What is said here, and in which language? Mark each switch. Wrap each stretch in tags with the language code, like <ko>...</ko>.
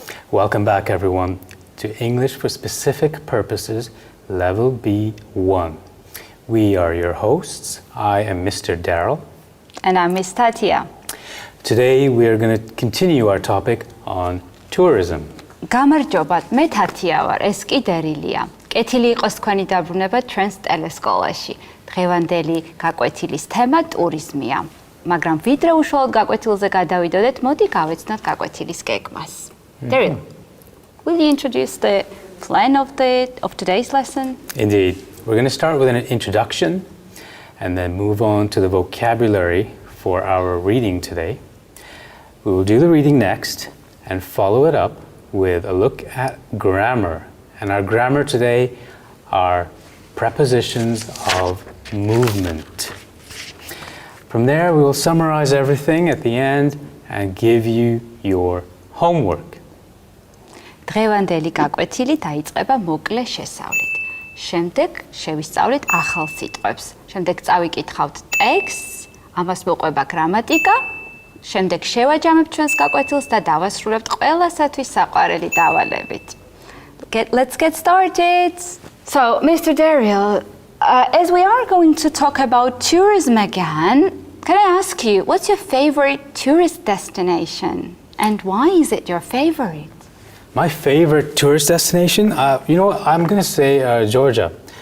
<en>Welcome back, everyone, to English for Specific Purposes, Level B1. We are your hosts. I am Mr. Daryl. And I'm Miss Tatia. Today, we are going to continue our topic on tourism.</en> <ka>გამარჯობათ, მე თათია ვარ, ეს კი დერილია. კეთილი იყოს თქვენი დაბრუნება ჩვენს ტელესკოლაში. დღევანდელი გაკვეთილის თემა ტურიზმია. მაგრამ ვიდრე უშუალოდ გაკვეთილზე გადავიდოდეთ, მოდი გავეცნოთ გაკვეთილის გეგმას.</ka> <en>Daryl, will you introduce the plan of today's lesson? Indeed. We're going to start with an introduction and then move on to the vocabulary for our reading today. We will do the reading next and follow it up with a look at grammar. And our grammar today are prepositions of movement. From there, we will summarize everything at the end and give you your homework.</en> <ka>დღევანდელი გაკვეთილი დაიწყება მოკლე შესწავლით. შემდეგ შევისწავლით ახალ სიტყვებს. შემდეგ წავიკითხავთ ტექსტს, ამას მოყვება გრამატიკა. შემდეგ შევაჯამებთ ჩვენს გაკვეთილს და დავასრულებთ ყველასათვის საყვარელი დავალებით.</ka> <en>Let's get started. So, Mr. Daryl, as we are going to talk about tourism again, can I ask you, what's your favorite tourist destination? And why is it your favorite? My favorite tourist destination? I'm going to say Georgia.</en>